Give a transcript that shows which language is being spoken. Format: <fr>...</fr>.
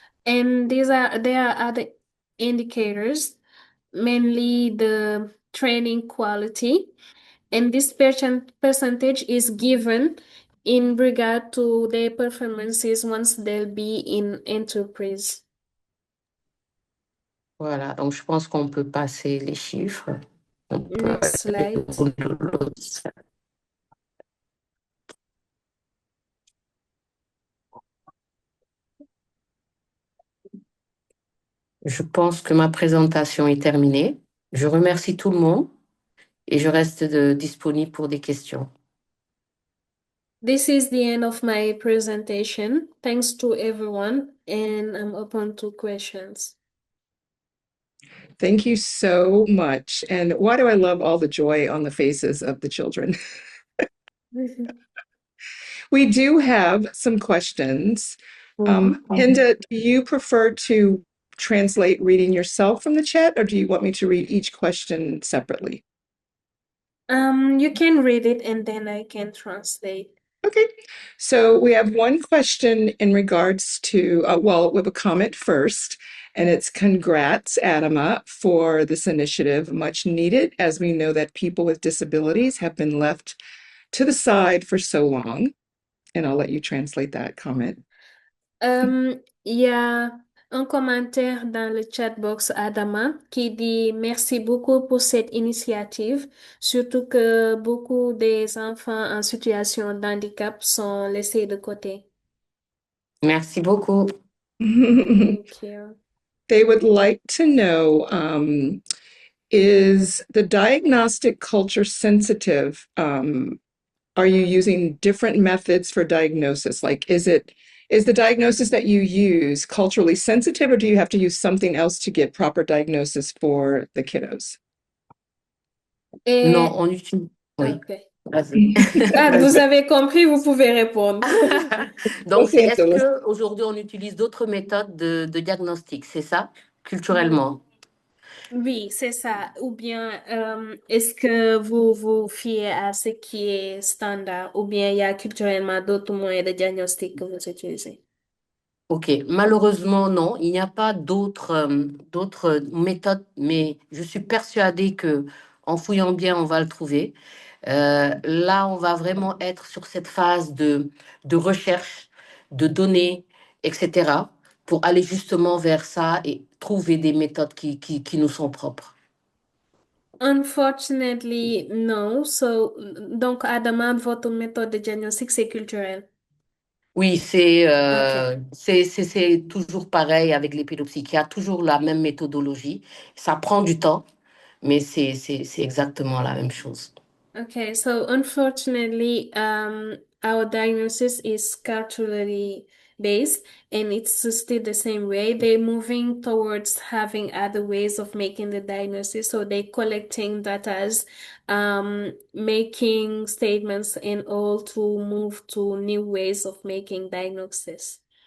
<en>And there are other indicators, mainly the training quality. And this percentage is given in regard to their performances once they'll be in enterprise.</en> <fr>Voilà, donc je pense qu'on peut passer les chiffres. On peut</fr> <en>Next</en> <fr>aller</fr> <en>slide.</en> <fr>au l'autre. Je pense que ma présentation est terminée. Je remercie tout le monde et je reste disponible pour des questions.</fr> <en>This is the end of my presentation. Thanks to everyone, and I'm open to questions. Thank you so much. And why do I love all the joy on the faces of the children? We do have some questions. Hinda, do you prefer to translate reading yourself from the chat, or do you want me to read each question separately? You can read it and then I can translate. Okay, so we have one question in regards to, well, we have a comment first, and it's congrats, Adama, for this initiative, much needed, as we know that people with disabilities have been left to the side for so long. And I'll let you translate that comment.</en> <fr>Il y a un commentaire dans le chat box Adama qui dit merci beaucoup pour cette initiative, surtout que beaucoup des enfants en situation de handicap sont laissés de côté. Merci beaucoup.</fr> <en>Thank you. They would like to know, is the diagnostic culture sensitive? Are you using different methods for diagnosis? Like, is the diagnosis that you use culturally sensitive, or do you have to use something else to get proper diagnosis for the kiddos?</en> <fr>Non, Et... on utilise. Oui, Ok. vas-y. Ah, vous Vas-y. avez compris, vous pouvez répondre. Donc, c'est est-ce qu'aujourd'hui, on utilise d'autres méthodes de diagnostic, c'est ça, culturellement? Oui, c'est ça. Ou bien, est-ce que vous vous fiez à ce qui est standard, ou bien il y a culturellement d'autres moyens de diagnostic que vous utilisez? Ok, malheureusement, non, il n'y a pas d'autres méthodes, mais je suis persuadée que en fouillant bien, on va le trouver. Là, on va vraiment être sur cette phase de recherche, de données, etc., pour aller justement vers ça et trouver des méthodes qui nous sont propres.</fr> <en>Unfortunately, no.</en> <fr>So, donc, à demande, votre méthode de diagnostic, c'est culturel. Oui, Ok. c'est toujours pareil avec les pédopsychiatres, toujours la même méthodologie. Ça prend du temps, mais c'est exactement la même chose.</fr> <en>Okay, so unfortunately, our diagnosis is culturally based, and it's still the same way. They're moving towards having other ways of making the diagnosis. So they're collecting data, making statements, and all to move to new ways of making diagnosis.</en>